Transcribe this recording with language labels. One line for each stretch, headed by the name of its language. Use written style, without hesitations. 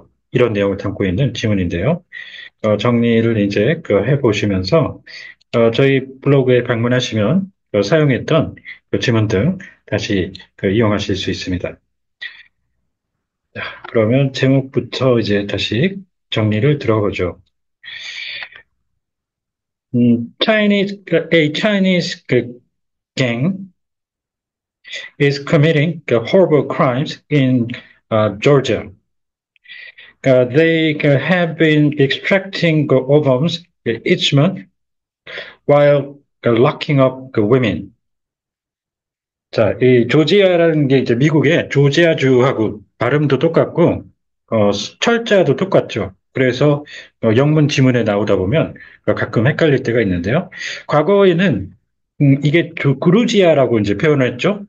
Korean: 이런 내용을 담고 있는 지문인데요. 정리를 이제 해보시면서 저희 블로그에 방문하시면 사용했던 그 지문 등 다시 이용하실 수 있습니다. 자, 그러면 제목부터 이제 다시 정리를 들어보죠.
English: a Chinese gang is committing horrible crimes in Georgia. They have been extracting ovums each month while locking up women.
Korean: 자, 이 조지아라는 게 이제 미국의 조지아주하고 발음도 똑같고, 철자도 똑같죠. 그래서 영문 지문에 나오다 보면 가끔 헷갈릴 때가 있는데요. 과거에는 이게 그루지아라고 이제 표현을 했죠.